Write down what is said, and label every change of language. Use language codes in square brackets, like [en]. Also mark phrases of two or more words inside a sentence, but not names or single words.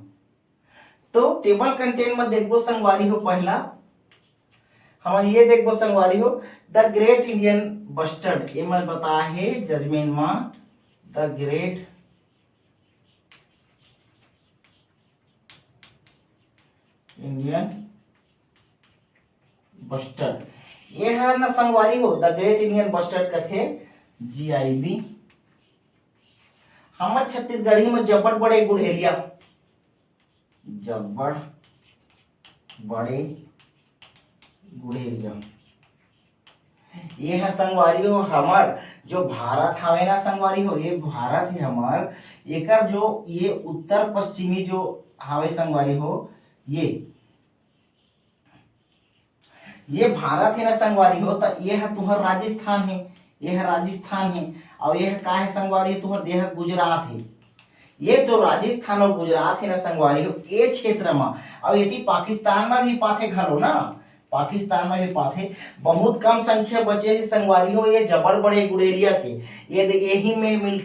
[hne] तो [en] table content [hne] में देखो संगवारी हो, पहला हम ये देखो संगवारी हो, [en] The Great Indian Bustard, [hne] एमा बता है जजमेंट में, [en] The Great Indian Bustard, [hne] ये है ना संगवारी हो, [en] The Great Indian Bustard कथे GIB। [hne] हमर छत्तीसगढ़ी में जब्बड़ बड़े गुड़हेरिया, जब्बड़ बड़े गुड़हेरिया, ये है संगवारी हो हमार जो भारत हवे ना संगवारी हो, ये भारत है हमार, एकर जो ये उत्तर पश्चिमी जो हवे संगवारी हो, ये भारत है ना संगवारी हो, तो ये है तुहर राजस्थान है, ये है राजस्थान है, और ये है का है संगवारी हो, तुहर देह गुजरात है। ये जो राजस्थान और गुजरात है ना संगवारी हो, ये क्षेत्र में, और यदि पाकिस्तान में भी पाथे घलो ना, पाकिस्तान में भी पाथे, बहुत कम संख्या बचे है संगवारी हो ये जबड़ बड़े गुड़ेरिया के, ये यही में मिलते।